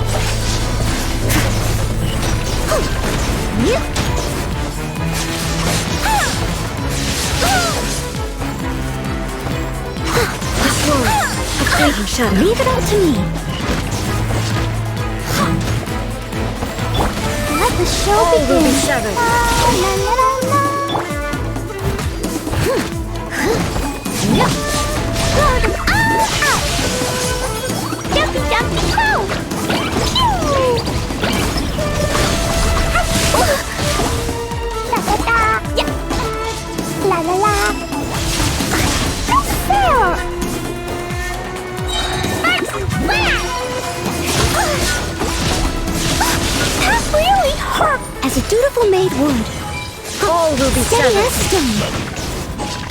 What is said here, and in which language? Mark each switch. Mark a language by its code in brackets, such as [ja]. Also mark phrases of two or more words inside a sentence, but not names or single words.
[en] A fleeting shadow. Leave it all to me. Let the show All will begin. be severed. La, la, la, la. Blow them all out. Dumpy, dumpy, go. La la la. Yeah. La la la. Fair. That really hurt. As a dutiful maid would. All will be Steady severed.